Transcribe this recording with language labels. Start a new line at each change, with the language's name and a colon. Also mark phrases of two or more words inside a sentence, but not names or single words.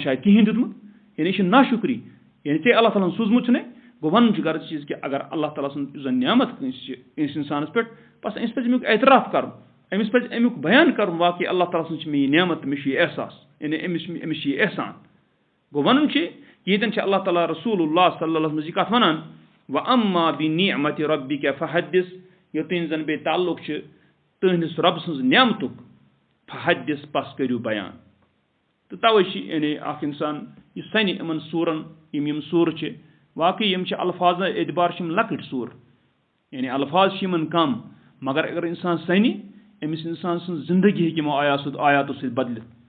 Kashmiri: شاید کِہیٖنۍ دیُتمُت یعنی یہِ چھِ ناشُکری یعنی ژےٚ اللہ تعالیٰ ہن سوٗزمُت چھُنَے گوٚو وَنُن چھُ غرض چیٖز کہِ اگر اللہ تعالیٰ سُنٛد یُس زن نعمت کٲنٛسہِ چھِ کٲنٛسہِ اِنسانس پٮ۪ٹھ بس أمِس پَزِ اَمیُک اعتراف کَرُن أمِس پَزِ اَمیُک بیان کَرُن واقعی اللہ تعالیٰ سٕنٛز چھِ مےٚ یہِ نعمت تہٕ مےٚ چھُ یہِ احساس یعنی أمِس چھِ یہِ احسان گوٚو وَنُن چھُ ییٚتٮ۪ن چھِ اللہ تعالیٰ
Arabic: رسوٗل اللہ صلی اللہ
Kashmiri: منٛز یہِ کَتھ وَنان
Arabic: وَأَمَّا بِنِعمَتِ رَبِّكَ فَحَدِّث
Kashmiri: یوٚتانۍ زَن بیٚیہِ تعلُق چھُ تُہٕنٛدِس رۄبہٕ سٕنٛز نعمتُک فحدِث پس کٔرِو بیان تہٕ تَوَے چھِ یعنی اکھ اِنسان یہِ سَنہِ یِمن سوٗرن یِم سوٗرٕ چھِ واقعی یِم چھِ الفاظ اعتبار چھِ یِم لۄکٕٹۍ سوٗر یعنی الفاظ چھِ یِمن کم مگر اگر اِنسان سَنہِ أمِس اِنسان سٕنٛز زندگی ہیٚکہِ یِمو آیاتو سۭتۍ بدلِتھ